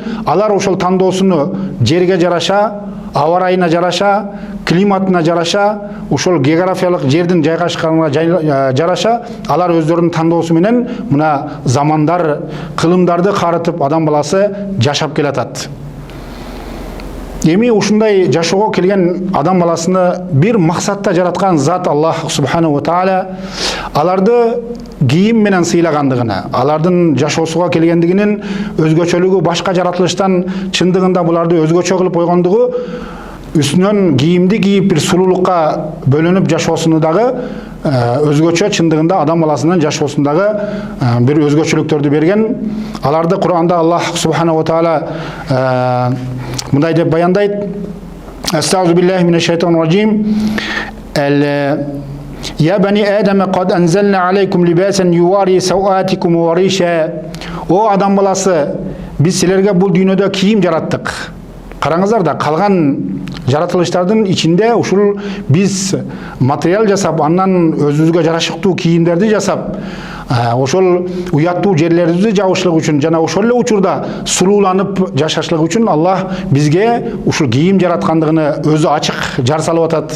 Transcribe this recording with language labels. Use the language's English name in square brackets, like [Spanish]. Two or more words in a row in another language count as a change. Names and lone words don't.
[Kyrgyz] Алар ошол тандоосуну жерге жараша, аба ырайына жараша, климатына жараша, ошол географиялык жердин жайгашканына жараша алар өздөрүнүн тандоосу менен мына замандар, кылымдарды карытып адам баласы жашап келатат. Эми ушундай жашоого келген адам баласыны бир максатта жараткан зат [Arabic] الله سبحانه وتعالى [Kyrgyz] аларды кийим менен сыйлагандыгына, алардын жашоосуга келгендигинин өзгөчөлүгү башка жаратылыштан чындыгында буларды өзгөчө кылып койгондугу, үстүнөн кийимди кийип бир сулуулукка бөлөнүп жашоосуну дагы өзгөчө чындыгында адам баласынын жашоосундагы бир өзгөчөлүктөрдү берген. Аларды Кур'анда [Arabic] الله سبحانه وتعالى [Kyrgyz] мындай деп баяндайт: [Arabic] أستغفر بالله من الشيطان الرجيم. يا بني آدم قد أنزلنا عليكم لباسا يواري سوآتكم وريشا. [Kyrgyz] О адам баласы, биз силерге бул дүйнөдө кийим жараттык. Караңыздар да, калган жаратылыштардын ичинде ушул биз материал жасап, андан өзүбүзгө жарашыктуу кийимдерди жасап, ошол уяттуу жерлерибизди жабышлык үчүн жана ошол эле учурда сулууланып жашашлык үчүн Аллах бизге ушул кийим жараткандыгыны өзү ачык жар салып атат.